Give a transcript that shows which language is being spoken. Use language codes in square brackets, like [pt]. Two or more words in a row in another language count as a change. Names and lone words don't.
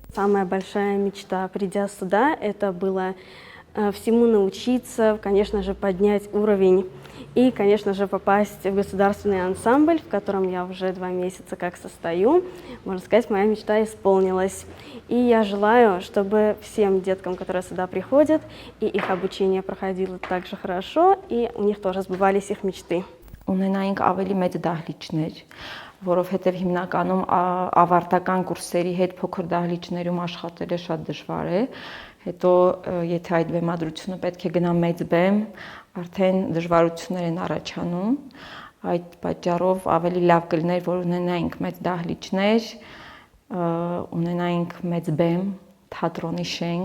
[ru] Самая большая мечта, придя сюда, это было всему научиться, конечно же, поднять уровень и, конечно же, попасть в государственный ансамбль, в котором я уже 2 месяца как состою. Можно сказать, моя мечта исполнилась. И я желаю, чтобы всем деткам, которые сюда приходят, и их обучение проходило так же хорошо, и у них тоже сбывались их мечты. [hy] Ունենայինք ավելի մեծ դահլիճներ, որովհետև հիմնականում ավարտական կուրսերի հետ փոքր դահլիճներում աշխատելը շատ դժվար է։ Հետո եթե այդ բեմադրությունը պետք է գնա մեծ բեմ, արդեն դժվարություններ են առաջանում։ Այդ պատճառով ավելի լավ կլիներ, որ ունենայինք մեծ դահլիճներ, ունենայինք մեծ բեմ, թատրոնի շենք։